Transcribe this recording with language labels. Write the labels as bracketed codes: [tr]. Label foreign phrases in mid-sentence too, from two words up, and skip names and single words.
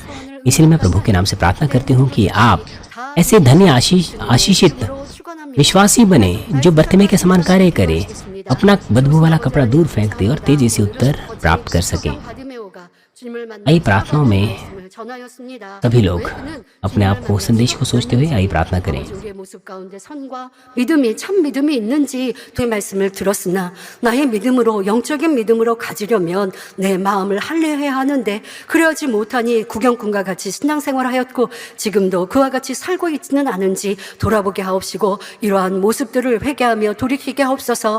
[hi] इसलिए मैं प्रभु के नाम से प्रार्थना करती हूँ कि आप ऐसे धन्य आशीषित विश्वासी बने जो बर्तिमेय के समान कार्य करे, अपना बदबू वाला कपड़ा दूर फेंक दे और तेजी से उत्तर प्राप्त कर सके। आइए प्रार्थनाओं में सभी लोग अपने आप को संदेश को सोचते हुए आइए प्रार्थना करें। [ko] 우리의 모습 가운데 선과 믿음이 참 믿음이 있는지 그 말씀을 들었으나 나의 믿음으로 영적인 믿음으로 가지려면 내 마음을 할례해야 하는데 그러지 못하니 구경꾼과 같이 신앙생활하였고 지금도 그와 같이 살고 있지는 않은지 돌아보게 하옵시고 이러한 모습들을 회개하며 돌이키게 하옵소서.